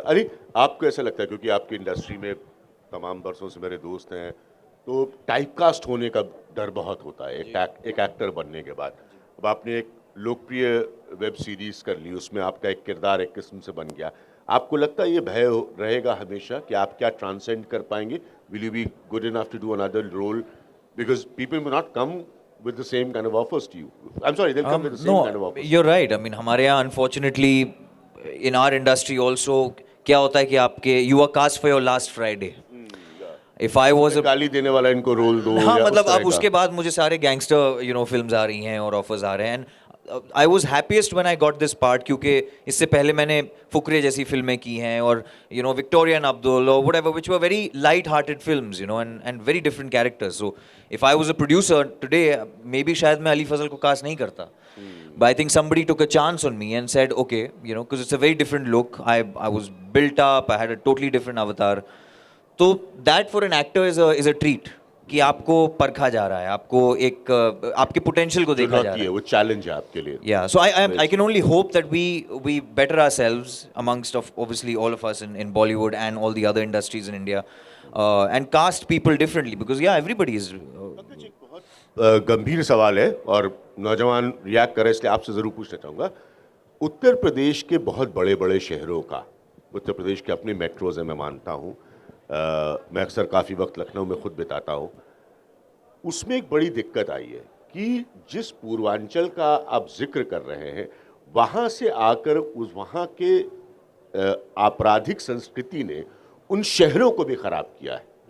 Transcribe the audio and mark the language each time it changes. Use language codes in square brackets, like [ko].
[hi] अरे आपको ऐसा लगता है, क्योंकि आपकी इंडस्ट्री में तमाम बरसों से मेरे दोस्त हैं, तो टाइपकास्ट होने का डर बहुत होता है एक एक्टर बनने के बाद। अब आपने एक लोकप्रिय वेब सीरीज कर ली, उसमें आपका एक किरदार एक किस्म से बन गया। आपको लगता है ये भय रहेगा हमेशा कि आप क्या ट्रांसेंड कर पाएंगे? [en] Will you be good enough to do another role? Because people will not come with the same kind of offers to you. I'm sorry, they'll come with the same kind of No, offers. you're right. I mean, हमारे यहाँ unfortunately in our industry also क्या होता है कि आपके you are cast for your last Friday. If I was a [hi] गाली देने वाला इनको रोल दो। हाँ, या उस मतलब तरह अब का। उसके बाद मुझे सारे गैंगस्टर फिल्म्स आ रही हैं और ऑफर्स आ रहे हैं। [en] I was happiest when I got this part, क्योंकि इससे पहले मैंने फुकरे जैसी फिल्में की हैं और विक्टोरिया एंड अब्दुल और whatever, which were very light hearted films and very different characters. So if I was a producer today, maybe शायद मैं अली फजल को कास्ट नहीं करता, but I think somebody took a chance on me and said, okay, because it's a very different look. I was built up. I had a totally different avatar. So that for an actor is a treat. [hi] कि आपको परखा जा रहा है, आपको एक आपके potential को देखा जा चुनौती रहा है, है. वो चैलेंज है आपके लिए. [en] Yeah, so I can only hope that we better ourselves amongst of obviously all of us in Bollywood and all the other industries in India, and cast people differently because yeah, everybody is. [hi] गंभीर सवाल है और नौजवान react करे, इसलिए आपसे ज़रूर पूछना चाहूँगा. उत्तर प्रदेश के बहुत बड़े बड़े शहरों का, उत्तर प्रदेश के अपने मेट्रोज हैं, मैं मानता हूँ. मैं अक्सर काफ़ी वक्त लखनऊ में खुद बिताता हूँ. उसमें एक बड़ी दिक्कत आई है कि जिस पूर्वांचल का आप जिक्र कर रहे हैं, वहाँ से आकर उस वहाँ के आपराधिक संस्कृति ने उन शहरों को भी ख़राब किया है.